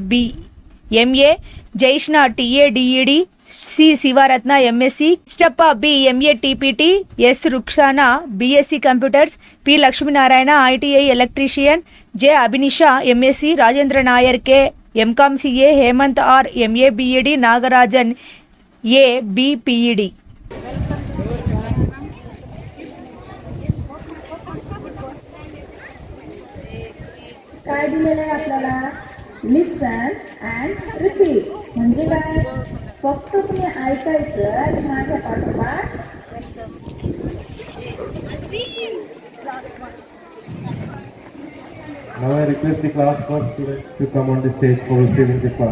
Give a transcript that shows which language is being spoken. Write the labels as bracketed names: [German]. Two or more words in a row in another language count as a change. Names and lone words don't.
[Telugu] ఎంఏ, జైష్ణ టిఏ డిఈడి, సి శివరత్న ఎంఎస్సి, [English] MA TPT, [Telugu] ఎస్ రుక్సానా [English] BSc computers, [Telugu] పి లక్ష్మీనారాయణ [English] ITI electrician, [Telugu] జె అభినిషా ఎంఎస్సి, రాజేంద్ర నాయర్ కే [English] MCom CA, [Telugu] హేమంత్ ఆర్ [English] MA BEd, [Telugu] నాగరాజన్ ఏ బిపిఈడి. [Marathi] काय दिलेलं आहे आपल्याला? [English] listen and repeat. [Marathi] म्हणजे काय? फक्त तुम्ही ऐकायचं आणि माझ्या पाठोपाठ [English] Now I request the class first students to come on the stage for receiving the class.